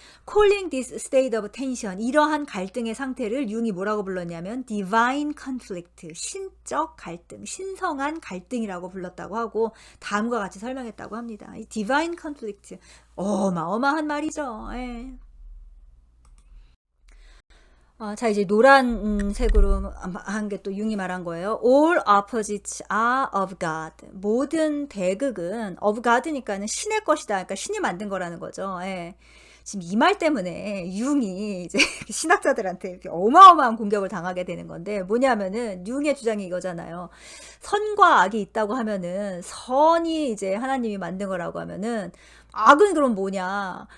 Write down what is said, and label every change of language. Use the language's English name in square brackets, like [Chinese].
[English] Calling this state of tension, [Korean] 이러한 갈등의 상태를 융이 뭐라고 불렀냐면 divine conflict, 신적 갈등, 신성한 갈등이라고 불렀다고 하고 다음과 같이 설명했다고 합니다. 이 divine conflict, 어마어마한 말이죠. 예. 자, 이제 노란색으로 한 게 또 융이 말한 거예요. [English] All opposites are of God. [Korean] 모든 대극은 of God니까는 신의 것이다. 그러니까 신이 만든 거라는 거죠. 예. 지금 이 말 때문에 융이 이제 신학자들한테 이렇게 어마어마한 공격을 당하게 되는 건데, 뭐냐면은 융의 주장이 이거잖아요. 선과 악이 있다고 하면은 선이 이제 하나님이 만든 거라고 하면은 악은 그럼 뭐냐?